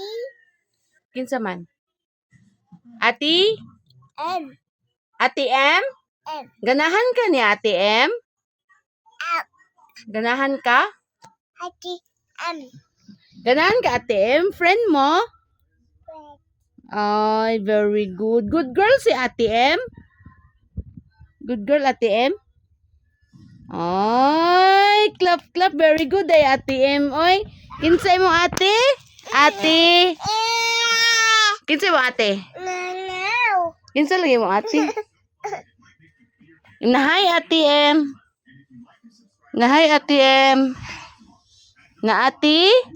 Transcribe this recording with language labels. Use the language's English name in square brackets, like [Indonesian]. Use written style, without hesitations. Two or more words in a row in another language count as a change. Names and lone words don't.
[Cebuano] Kinsa man? Ati? M. Ati M? M. Ganahan ka ni Ati M? Up. Ganahan ka? Ati M. Ganahan ka Ati M? Friend mo? Red. Ay, [English] very good. Good girl si Ati M? Good girl Ati M? Ay, clap clap. Very good [Cebuano] ay Ati M. Oy, kinsay mo ate? Ate. Kinsay mo ate? Nanaw. Kinsay lagi mo ate? Nahay Ati M. Nahay Ati M. Na ati?